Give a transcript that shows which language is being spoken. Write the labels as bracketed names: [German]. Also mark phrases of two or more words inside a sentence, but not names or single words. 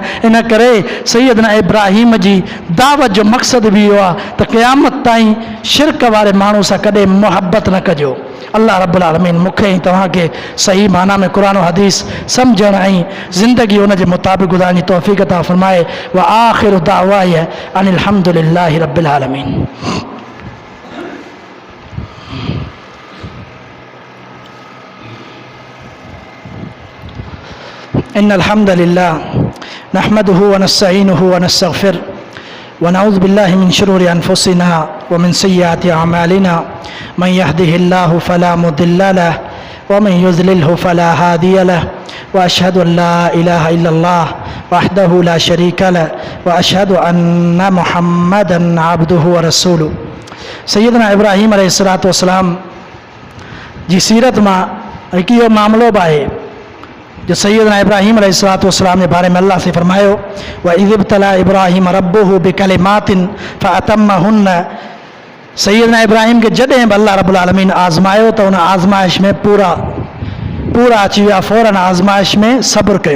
[Sindhi] इन करे सैयदना इब्राहिम जी दावत जो मक़सदु बि इहो आहे त क़यामत ताईं शिरक वारे माण्हू सां कॾहिं मुहबत न कजो। [Arabic] الله رب العالمين [Sindhi] मूंखे ऐं तव्हांखे सही माना में क़ुरान हदीस सम्झण ऐं ज़िंदगी उन जे मुताबिक़ गुज़ारण जी तौफ़ीक़ अता फ़रमाए। [Arabic] وآخر دعوانا أن الحمد لله رب العالمين. إن الحمد لله نحمده ونستعينه ونستغفره ونعوذ بالله من شرور أنفسنا ومن سيئات أعمالنا من يهده الله فلا مضل له ومن يضلل فلا هادي له وأشهد أن لا إله إلا الله وحده لا شريك له وأشهد أن محمدا عبده ورسوله. [Sindhi] सैयदना इब्राहिम [Arabic] عليه الصلاة والسلام [Sindhi] जी सीरत मां हिकु इहो मामिलो बि आहे जो सैयदना इब्राहिम [Arabic] عليه الصلاة والسلام [Sindhi] जे बारे में अल्लाह से फरमायो, [Arabic] وإذ ابتلى إبراهيم ربه بكلمات فأتمهن. [Sindhi] सैयदना इब्राहिम के जॾहिं बि [Arabic] الله رب العالمين [Sindhi] आज़मायो त उन आज़माइश में पूरा अची विया, फ़ौरन आज़माइश में सब्र कयूं।